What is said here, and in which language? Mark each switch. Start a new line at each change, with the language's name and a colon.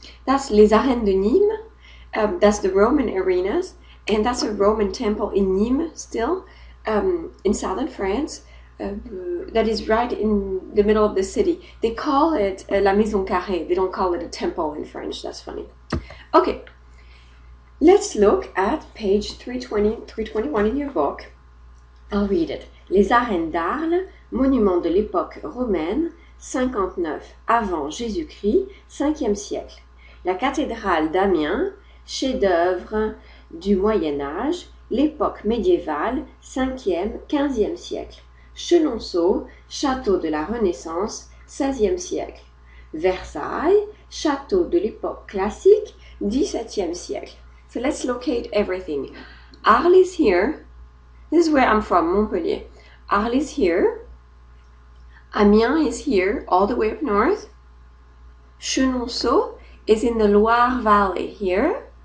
English: That's Les Arènes de Nîmes. That's the Roman arenas, and that's a Roman temple in Nîmes still, in southern France. That is right in the middle of the city. They call it La Maison Carrée. They don't call it a temple in French. That's funny. Okay, let's look at page 320, 321 in your book. I'll read it.
French: Les Arènes d'Arles, monument de l'époque romaine, 59 avant Jésus-Christ, 5e siècle. La cathédrale d'Amiens, chef-d'œuvre du Moyen-Âge, l'époque médiévale, 5e, 15e siècle. Chenonceau, château de la Renaissance, 16e siècle. Versailles, château de l'époque classique, 17e siècle.
English: So let's locate everything. Arles is here. This is where I'm from, Montpellier. Arles is here. Amiens is here, all the way up north. Chenonceau is in the Loire Valley here.